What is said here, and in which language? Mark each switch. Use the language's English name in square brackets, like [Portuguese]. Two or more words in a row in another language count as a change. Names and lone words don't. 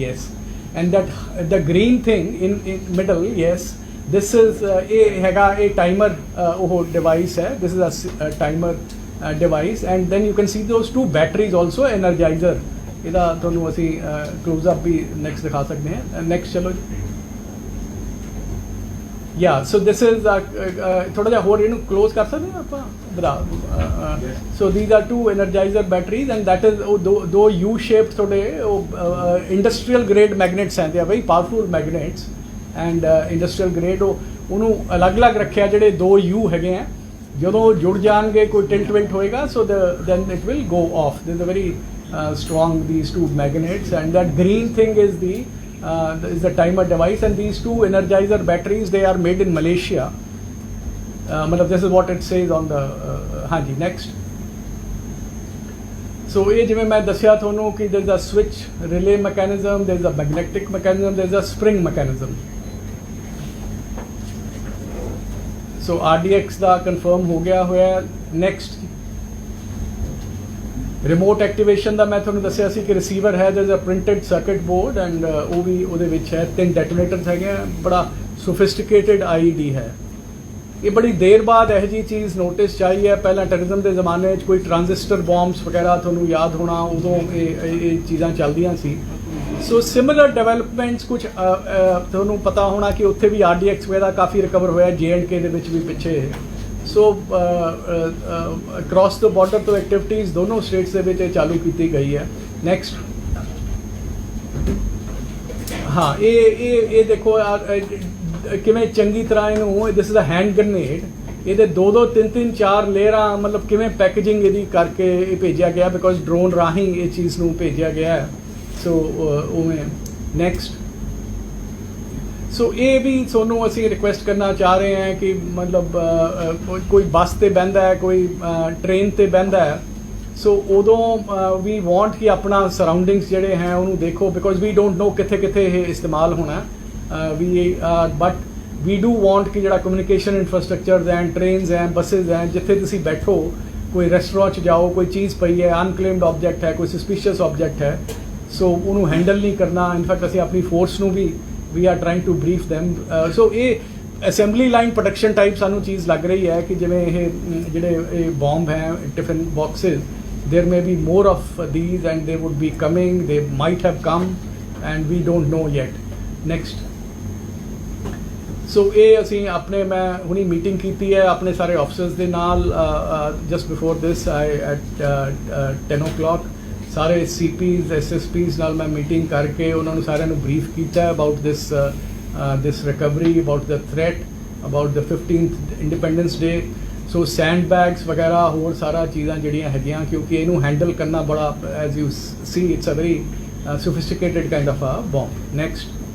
[English] Yes, and that the green thing in middle, yes this is [Punjabi] ਇਹ ਹੈਗਾ ਇਹ ਟਾਈਮਰ ਉਹ ਡਿਵਾਈਸ ਹੈ। [English] This is a timer device and then you can see those 2 batteries also Energizer. [Punjabi] ਇਹਦਾ ਤੁਹਾਨੂੰ ਅਸੀਂ ਕਲੋਜ਼ਅਪ ਵੀ ਨੈਕਸਟ ਦਿਖਾ ਸਕਦੇ ਹਾਂ। ਨੈਕਸਟ ਚਲੋ ਜੀ। [English] Yeah, so this is [Punjabi] ਥੋੜਾ ਜਿਹਾ ਹੋਰ ਇਹਨੂੰ ਕਲੋਜ਼ ਕਰ ਸਕਦੇ ਹਾਂ ਆਪਾਂ ਬਰਾ। [English] ਸੋ these are 2 energizer batteries and that is [Punjabi] ਉਹ ਦੋ [English] U shaped [Punjabi] ਤੁਹਾਡੇ ਉਹ [English] industrial grade magnets ਹੈ। they are very powerful magnets and industrial grade [Punjabi] ਉਹਨੂੰ ਅਲੱਗ-ਅਲੱਗ ਰੱਖਿਆ। ਜਿਹੜੇ 2 U ਹੈਗੇ ਆ, ਜਦੋਂ ਜੁੜ ਜਾਣਗੇ ਕੋਈ ਟਿਲਟ ਵਿਲਟ ਹੋਏਗਾ, [English] so then it will go off। there is a very strong these 2 magnets and that green thing is the timer device and these 2 energizer batteries they are made in Malaysia। this is what it says on the ਹਾਂਜੀ next। so [Punjabi] ਇਹ ਜਿਵੇਂ ਮੈਂ ਦੱਸਿਆ ਤੁਹਾਨੂੰ ਕਿ [English] there is a switch relay mechanism, there is a magnetic mechanism, there is a spring mechanism। [Punjabi] so RDX ਦਾ confirm ਹੋ ਗਿਆ ਹੋਇਆ। next [English] remote activation [Punjabi] ਦਾ ਮੈਂ ਤੁਹਾਨੂੰ ਦੱਸਿਆ ਸੀ ਕਿ ਰਿਸੀਵਰ ਹੈ, [English] there is a printed circuit board and [Punjabi] ਉਹ ਵੀ ਉਹਦੇ ਵਿੱਚ ਹੈ। 3 ਡੈਟੋਨੇਟਰਸ ਹੈਗੇ ਆ। ਬੜਾ [English] sophisticated IED [Punjabi] ਹੈ। ਇਹ ਬੜੀ ਦੇਰ ਬਾਅਦ ਇਹੋ ਜਿਹੀ ਚੀਜ਼ ਨੋਟਿਸ 'ਚ ਆਈ ਹੈ। ਪਹਿਲਾਂ ਟੈਰਰਿਜ਼ਮ ਦੇ ਜ਼ਮਾਨੇ 'ਚ ਕੋਈ [English] transistor bombs [Punjabi] ਵਗੈਰਾ ਤੁਹਾਨੂੰ ਯਾਦ ਹੋਣਾ, ਉਦੋਂ ਇਹ ਚੀਜ਼ਾਂ ਚੱਲਦੀਆਂ ਸੀ। ਸੋ [English] similar developments [Punjabi] ਕੁਝ ਤੁਹਾਨੂੰ ਪਤਾ ਹੋਣਾ ਕਿ ਉੱਥੇ ਵੀ RDX ਵਗੈਰਾ ਕਾਫੀ ਰਿਕਵਰ ਹੋਇਆ, J&K ਦੇ ਵਿੱਚ ਵੀ ਪਿੱਛੇ। ਸੋ [English] across the border [Punjabi] ਤੋਂ ਐਕਟੀਵਿਟੀਜ਼ ਦੋਨੋਂ ਸਟੇਟਸ ਦੇ ਵਿੱਚ ਚਾਲੂ ਕੀਤੀ ਗਈ ਹੈ। ਨੈਕਸਟ ਹਾਂ ਇਹ ਦੇਖੋ ਕਿਵੇਂ ਚੰਗੀ ਤਰ੍ਹਾਂ ਇਹਨੂੰ [English] this is a hand grenade [Punjabi] ਇਹਦੇ 2-2 3-3 4 ਲੇਅਰਾਂ ਮਤਲਬ ਕਿਵੇਂ ਪੈਕੇਜਿੰਗ ਇਹਦੀ ਕਰਕੇ ਇਹ ਭੇਜਿਆ ਗਿਆ ਬਿਕੋਜ਼ ਡਰੋਨ ਰਾਹੀਂ ਇਹ ਚੀਜ਼ ਨੂੰ ਭੇਜਿਆ ਗਿਆ ਹੈ ਸੋ ਉਵੇਂ ਨੈਕਸਟ ਸੋ ਇਹ ਵੀ ਤੁਹਾਨੂੰ ਅਸੀਂ ਰਿਕੁਐਸਟ ਕਰਨਾ ਚਾਹ ਰਹੇ ਹਾਂ ਕਿ ਮਤਲਬ ਕੋਈ ਬੱਸ ਤੇ ਬਹਿੰਦਾ ਹੈ ਕੋਈ ਟ੍ਰੇਨ ਤੇ ਬਹਿੰਦਾ ਹੈ ਸੋ ਉਦੋਂ ਵੀ ਵਾਂਟ ਕਿ ਆਪਣਾ ਸਰਾਊਂਡਿੰਗਸ ਜਿਹੜੇ ਹੈ ਉਹਨੂੰ ਦੇਖੋ [English] because we don't know [Punjabi] ਕਿੱਥੇ ਕਿੱਥੇ ਇਹ ਇਸਤੇਮਾਲ ਹੋਣਾ ਬਟ [English] we do want [Punjabi] ਕਿ ਜਿਹੜਾ [English] communication infrastructure and trains and buses [Punjabi] ਹੈ ਜਿੱਥੇ ਤੁਸੀਂ ਬੈਠੋ ਕੋਈ ਰੈਸਟੋਰੈਂਟ 'ਚ ਜਾਓ ਕੋਈ ਚੀਜ਼ ਪਈ ਹੈ [English] unclaimed object [Punjabi] ਹੈ ਕੋਈ [English] suspicious object [Punjabi] ਹੈ ਸੋ ਉਹਨੂੰ ਹੈਂਡਲ ਨਹੀਂ ਕਰਨਾ ਇਨਫੈਕਟ ਅਸੀਂ ਆਪਣੀ ਫੋਰਸ ਨੂੰ ਵੀ [English] we are trying to brief them [Punjabi] ਸੋ ਇਹ [English] assembly line protection type [Punjabi] ਸਾਨੂੰ ਚੀਜ਼ ਲੱਗ ਰਹੀ ਹੈ ਕਿ ਜਿਵੇਂ ਇਹ ਜਿਹੜੇ ਇਹ ਬੌਂਬ ਹੈ [English] tiffin boxes there may be more of these and they would be coming, they might have come and we don't know yet. Next. [Punjabi] ਸੋ ਇਹ ਅਸੀਂ ਆਪਣੇ ਮੈਂ ਹੁਣੀ ਮੀਟਿੰਗ ਕੀਤੀ ਹੈ ਆਪਣੇ ਸਾਰੇ ਆਫਿਸਰਸ ਦੇ ਨਾਲ [English] just before this I at 10 o'clock [Punjabi] ਸਾਰੇ CPs SSPs ਨਾਲ ਮੈਂ ਮੀਟਿੰਗ ਕਰਕੇ ਉਹਨਾਂ ਨੂੰ ਸਾਰਿਆਂ ਨੂੰ ਬਰੀਫ ਕੀਤਾ [English] about this recovery about the threat about the 15th Independence Day so sand bags [Punjabi] ਵਗੈਰਾ ਹੋਰ ਸਾਰਾ ਚੀਜ਼ਾਂ ਜਿਹੜੀਆਂ ਹੈਗੀਆਂ ਕਿਉਂਕਿ ਇਹਨੂੰ ਹੈਂਡਲ ਕਰਨਾ ਬੜਾ [English] as you see it's a very sophisticated kind of a bomb next